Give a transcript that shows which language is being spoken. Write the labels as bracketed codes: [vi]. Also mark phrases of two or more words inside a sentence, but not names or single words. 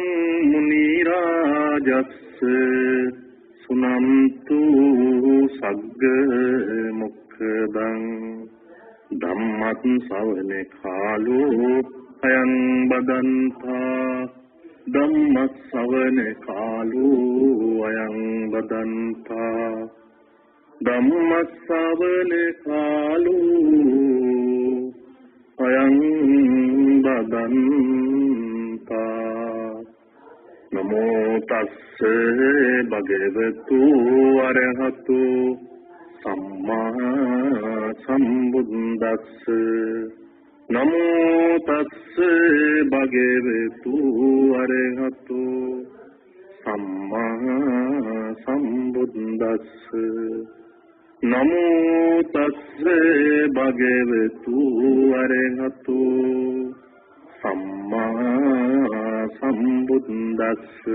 [pi] මුනි රාජස්ස සුනන්තු සග්ග මොක්ඛදං ධම්මත් ශ්‍රවණ කාලෝ අයං බදන්තා ධම්මත් ශ්‍රවණ කාලෝ අයං බදන්තා ධම්මත් ශ්‍රවණ කාලෝ අයං බදන්තා නමෝ තස්ස භගවතු අරහතු සම්මා සම්බුද්දස්ස නමෝ තස්ස භගවතු අරහතු සම්මා සම්බුද්දස්ස නමෝ තස්ස භගවතු අරහතු සම්මා සම්බුද්දස්ස